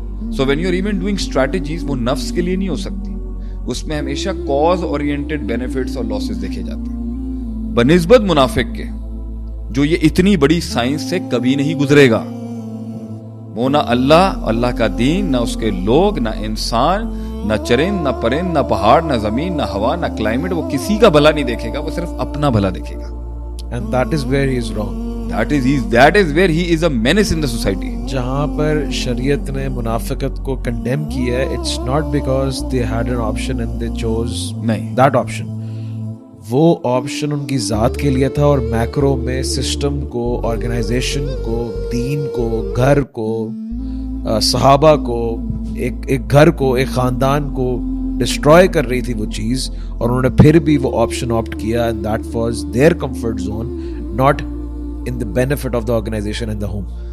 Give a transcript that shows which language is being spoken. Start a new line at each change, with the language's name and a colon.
English: So when you're even doing strategies,
Urdu: وہ نفس کے لیے نہیں ہو سکتی, اس میں ہمیشہ cause oriented benefits اور losses دیکھے جاتے ہیں, بنسبت منافق کے جو یہ اتنی بڑی سائنس سے کبھی نہیں گزرے گا. وہ نہ اللہ کا دین, نہ اس کے لوگ, نہ انسان, نہ چرند, نہ پرند, نہ پہاڑ, نہ زمین, نہ ہوا, نہ کلائمیٹ, وہ کسی کا بھلا نہیں دیکھے گا, وہ صرف اپنا بھلا دیکھے گا.
English: And that is where he is wrong. That is where he is a menace in the society.
Urdu: جہاں پر شریعت نے منافقت کو کنڈیم کیا ہے,
English: it's not because they had an option and they chose that option.
Urdu: وہ آپشن ان کی ذات کے لیے تھا, اور میکرو میں سسٹم کو, آرگنائزیشن کو, دین کو, گھر کو, صحابہ کو, ایک گھر کو, ایک خاندان کو ڈسٹروائے کر رہی تھی وہ چیز, اور انہوں نے پھر بھی وہ آپشن آپٹ کیا,
English: and that was their comfort zone, not in the benefit of the organization and the home.